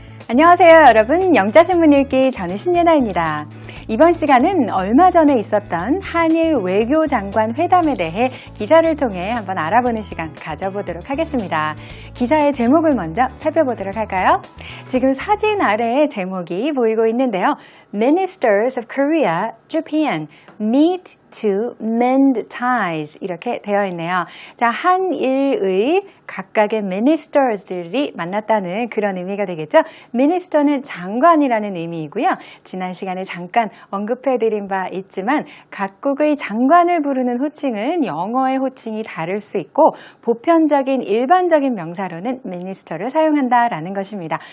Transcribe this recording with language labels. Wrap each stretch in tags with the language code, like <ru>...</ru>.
<ko>안녕하세요 여러분, 영자신문 읽기 저는 신예나입니다. 이번 시간은 얼마 전에 있었던 한일 외교장관 회담에 대해 기사를 통해 한번 알아보는 시간 가져보도록 하겠습니다. 기사의 제목을 먼저 살펴보도록 할까요? 지금 사진 아래에 제목이 보이고 있는데요.</ko> <en>Ministers of Korea, Japan meet to mend ties</en> <ko>이렇게 되어 있네요. 자, 한일의 각각의 ministers들이 만났다는 그런 의미가 되겠죠. minister는 장관이라는 의미이고요. 지난 시간에 잠깐 언급해드린 바 있지만 각국의 장관을 부르는 호칭은 영어의 호칭이 다를 수 있고 보편적인 일반적인 명사로는 minister를 사용한다라는 것입니다.</ko>